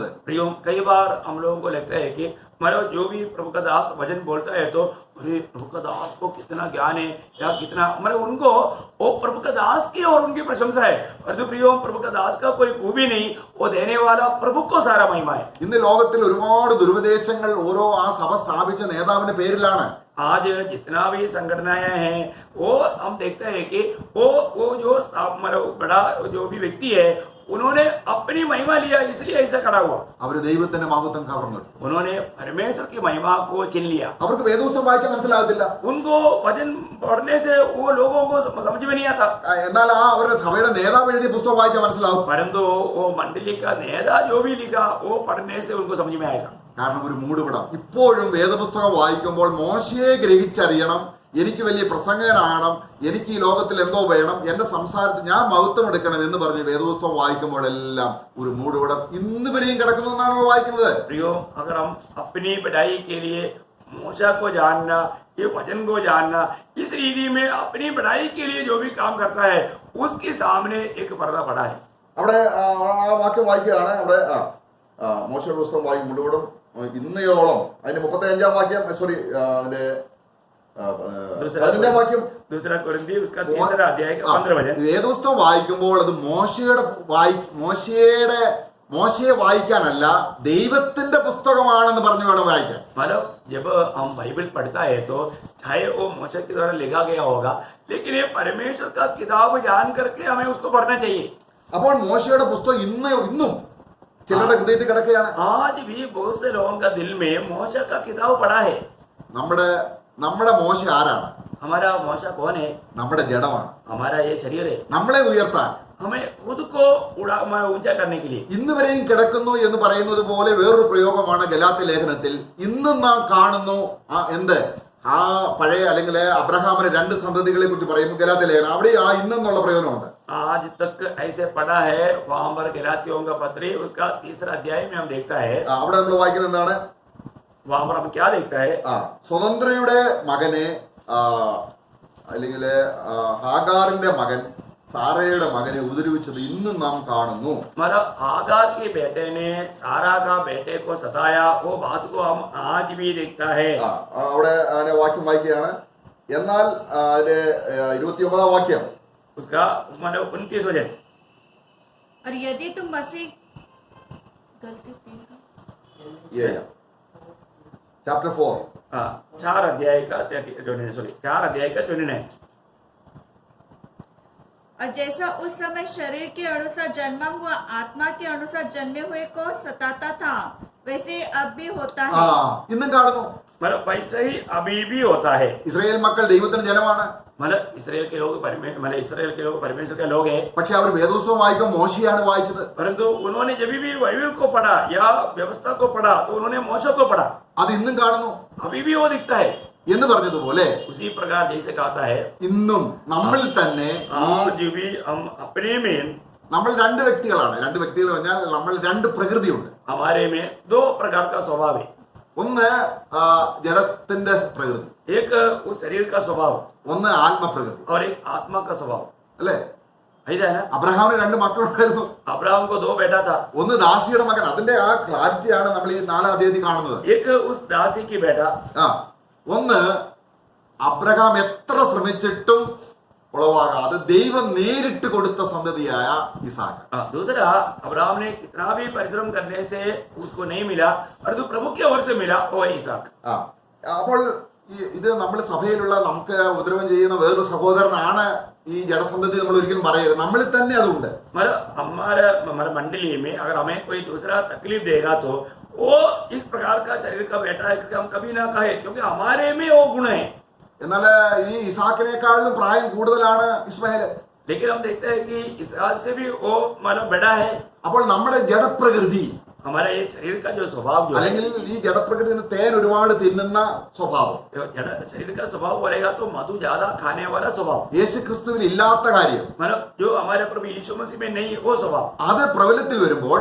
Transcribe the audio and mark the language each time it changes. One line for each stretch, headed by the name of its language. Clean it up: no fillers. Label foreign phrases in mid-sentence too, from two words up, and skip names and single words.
Hindi: प्रियो, कई बार हम लोगों को लगता है कि हमारा जो भी प्रभु का दास वचन बोलता है तो अरे प्रभु का दास को कितना ज्ञान है या कितना, हमारे उनको वो प्रभु का दास की और उनकी प्रशंसा है. परंतु प्रियो, प्रभु का दास का कोई खूबी नहीं, वो देने वाला प्रभु को सारा महिमा है.
Malayalam: ഇന്ന് ലോകത്തിൽ ഒരുപാട് ദുരുപദേശങ്ങൾ ഓരോ ആ സഭ സ്ഥാപിച്ച നേതാവിന്റെ പേരിലാണ്.
Hindi: आज जितना भी संगठनाएं हैं वो हम देखते हैं कि वो जो मतलब बड़ा जो भी व्यक्ति है उन्होंने अपनी महिमा लिया, इसलिए ऐसा खड़ा हुआ।
Malayalam: അവര് ദൈവത്തിന്റെ മഹത്വം കവർന്നെടുത്തു.
Hindi: उन्होंने परमेश्वर की महिमा को छीन लिया।
Malayalam: അവർക്ക് വേദപുസ്തകം വായിച്ചാൽ മനസ്സിലാകത്തില്ല.
Hindi: उनको वचन पढ़ने से वो लोगों को समझ में नहीं आता।
Malayalam: എന്നാൽ ആ അവരുടെ സഭയുടെ നേതാവ് എഴുതിയ പുസ്തകം വായിച്ചാൽ മനസ്സിലാവും.
Hindi: परंतु वो मंडली का नेता जो भी लिखा वो पढ़ने से उनको समझ में आएगा।
Malayalam: കാരണം ഒരു മൂടുപടം. ഇപ്പോഴും വേദപുസ്തകം വായിക്കുമ്പോൾ മോശയെ ഗ്രഹിച്ചറിയണം, എനിക്ക് വലിയ പ്രസംഗകനാകണം, എനിക്ക് ഈ ലോകത്തിൽ എന്തോ വേണം, എന്റെ സംസാരത്തിൽ ഞാൻ മഹത്വം എടുക്കണം എന്ന് പറഞ്ഞ് വേദപുസ്തകം വായിക്കുമ്പോഴെല്ലാം ഒരു മൂടുപടം ഇന്ന് വരെയും കിടക്കുന്നു എന്നാണ് നമ്മൾ വായിക്കുന്നത്.
Hindi: प्रियो, अगर हम अपनी बढ़ाई के लिए मूसा को जानना, ये वचन को जानना, इस रीति में अपनी बढ़ाई के लिए जो भी काम करता है उसके सामने एक पर्दा पड़ा है।
Malayalam: അവിടെ ആ വാക്യം വായിക്കുകയാണ്. അവിടെ മോശയുടെ പുസ്തകം വായിക്കും മൂടുപടം ഇന്നയോളം. അതിന്റെ 35-ാം വാക്യം, സോറി അതിന്റെ 15-ാം വാക്യം.
Hindi: दूसरा कुरिन्थी उसका 3रा अध्याय का 15 वचन।
Malayalam: വേദപുസ്തകം വായിക്കുമ്പോൾ അത് മോശയെ വായിക്കാനല്ല, ദൈവത്തിന്റെ പുസ്തകമാണെന്ന് പറഞ്ഞു വേണം വായിക്കാൻ.
Hindi: मतलब जब हम बाइबल पढ़ता है तो चाहे वो मूसा के द्वारा लिखा गया होगा, लेकिन ये परमेश्वर का किताब जान करके हमें उसको पढ़ना चाहिए।
Malayalam: അപ്പോൾ മോശയുടെ പുസ്തകം ഇന്നും ചിലരുടെ ഹൃദയത്തിൽ കിടക്കുകയാണ്.
Hindi: आज भी बहुत से लोगों का दिल में मूसा का किताब पढ़ा है।
Malayalam: നമ്മുടെ മോശ ആരാണ്?
Hindi: हमारा मूसा कौन है?
Malayalam: നമ്മുടെ ജഡമാണ്.
Hindi: हमारा ये शरीर है।
Malayalam: നമ്മളെ ഉയർത്താൻ,
Hindi: हमें खुद को ऊंचा करने के लिए
Malayalam: ഇന്ന് വരെയും കിടക്കുന്നു എന്ന് പറയുന്നത് പോലെ വേറൊരു പ്രയോഗമാണ് ഗലാത്യ ലേഖനത്തിൽ. ഇന്നും നാം കാണുന്നു എന്ത് ആ പഴയ അല്ലെങ്കിൽ അബ്രഹാമിന്റെ 2 സന്തതികളെ കുറിച്ച് പറയുമ്പോൾ ഗലാത്യ ലേഖനം അവിടെ ആ ഇന്നെന്നുള്ള പ്രയോജനമുണ്ട്.
Hindi: आज तक ऐसे पढ़ा है। वहां पर गलातियों का पत्र उसका 3रा अध्याय में हम देखता है।
Malayalam: അവിടെ നമ്മൾ വായിക്കുന്നത് എന്താണ്?
Hindi: वहां पर हम क्या देखता है?
Malayalam: സ്വതന്ത്രയുടെ മകനെ അല്ലെങ്കിൽ ഹാഗാറിന്റെ മകൻ സാറയുടെ മകനെ ഉപദ്രവിച്ചത് ഇന്നും നാം കാണുന്നു.
Hindi: मतलब हागार के बेटे ने सारा का बेटे को सताया, वो बात को हम आज भी देखता है।
Malayalam: അവിടെ അതിന്റെ വാക്യം വായിക്കുകയാണ്. എന്നാൽ അതിന്റെ 29-ാം വാക്യം,
Hindi: उसका मतलब 29 वचन। और यदि तुम मसीह गलती
Malayalam: ചാപ്റ്റർ 4
Hindi: 4 अध्याय का 29। और जैसा उस समय शरीर के अनुसार जन्मा हुआ आत्मा के अनुसार जन्मे हुए को सताता था, वैसे अब भी होता है।
Malayalam: ഇന്നും കാണുന്നു.
Hindi: मतलब वैसे ही अभी भी होता है।
Malayalam: ഇസ്രായേൽ മക്കൾ ദൈവത്തിന്റെ ജനമാണ്.
Hindi: मतलब इसराइल के लोग परमेश्वर के लोग हैं।
Malayalam: പക്ഷെ അവർ വേദപുസ്തകം വായിക്കുമ്പോൾ മോശയാണ് വായിച്ചത്.
Hindi: परंतु उन्होंने जब भी बाइबल को पढ़ा या व्यवस्था को पढ़ा तो उन्होंने मूसा को पढ़ा।
Malayalam: അത് ഇന്നും കാണുന്നു.
Hindi: अभी भी वो दिखता है।
Malayalam: എന്ന് പറഞ്ഞതുപോലെ
Hindi: उसी प्रकार जैसे कहता है
Malayalam: ഇന്നും നമ്മളിൽ തന്നെ
Hindi: आज भी हम अपने में,
Malayalam: നമ്മൾ 2 വ്യക്തികളാണ്. 2 വ്യക്തികൾ പറഞ്ഞാൽ നമ്മൾ 2 പ്രകൃതിയുണ്ട്.
Hindi: हमारे में 2 प्रकार का स्वभाव है।
Malayalam: ഒന്ന് ജഡത്തിന്റെ പ്രകൃതി,
Hindi: एक उस शरीर का स्वभाव,
Malayalam: ഒന്ന് ആത്മപ്രകൃതി,
Hindi: और एक आत्मा का स्वभाव।
Malayalam: അല്ലേ?
Hindi: ऐसा है ना?
Malayalam: അബ്രഹാമിന് 2 മക്കളുണ്ടായിരുന്നു.
Hindi: अब्राहम को 2 बेटा था।
Malayalam: ഒന്ന് ദാസിയുടെ മകൻ. അതിന്റെ ആ ക്ലാരിറ്റിയാണ് നമ്മൾ ഈ 4-ാം അധ്യായത്തിൽ കാണുന്നത്.
Hindi: एक उस दासी की बेटा,
Malayalam: ഒന്ന് അബ്രഹാം എത്ര ശ്രമിച്ചിട്ടും ഉളവാകാതെ ദൈവം നേരിട്ട് കൊടുത്ത സന്തതിയായ ഇസാക്ക്.
Hindi: दूसरा अब्राहम ने कितना भी परिश्रम करने से उसको नहीं मिला, परंतु प्रभु की ओर से मिला, वो है इसहाक।
Malayalam: അപ്പോൾ ഇത് നമ്മുടെ സഭയിലുള്ള നമുക്ക് ഉപദ്രവം ചെയ്യുന്ന വേറൊരു സഹോദരനാണ് ഈ ജഡസന്തതി നമ്മൾ ഒരിക്കലും പറയരുത്. നമ്മളിൽ തന്നെ അതുണ്ട്.
Hindi: हमारे मंडली में अगर हमें कोई दूसरा तकलीफ देगा तो वो इस प्रकार का शरीर का बेटा है, क्योंकि हम कभी ना कहे, क्योंकि हमारे में वो गुण है।
Malayalam: എന്നാൽ ഈ ഇസാക്കിനേക്കാളും പ്രായം കൂടുതലാണ് ഇസ്മായിൽ.
Hindi: लेकिन हम देखते हैं कि इसहाक से भी वो मतलब बड़ा है।
Malayalam: അപ്പോൾ നമ്മുടെ ജഡപ്രകൃതി,
Hindi: हमारा ये शरीर का जो स्वभाव जो
Malayalam: അല്ലെങ്കിൽ ഈ ജഡപ്രകൃതിന് തേൻ ഒരുപാട് തിന്നുന്ന സ്വഭാവം,
Hindi: शरीर का स्वभाव बोलेगा तो मधु ज्यादा खाने वाला स्वभाव,
Malayalam: യേശു ക്രിസ്തുവിൽ ഇല്ലാത്ത കാര്യം,
Hindi: मतलब जो हमारे प्रभु यीशु मसीह में नहीं वो स्वभाव,
Malayalam: അത് പ്രബലത്തിൽ വരുമ്പോൾ